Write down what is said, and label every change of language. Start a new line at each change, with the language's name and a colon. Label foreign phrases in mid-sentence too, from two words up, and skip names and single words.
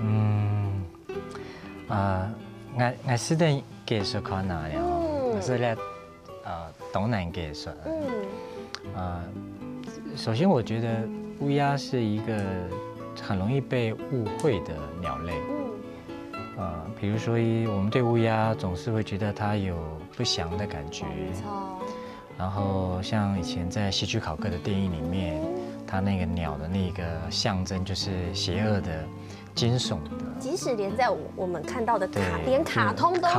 Chinese: 我是的技術可能了，我是咧東南技術。首先我覺得烏鴉是一個很容易被誤會的鳥類。比如说我们对乌鸦总是会觉得它有不祥的感觉，没错。然后像以前在希区考克的电影里面，它那个鸟的那个象征就是邪恶的、惊悚的。即使连在我们看到的连卡通都是，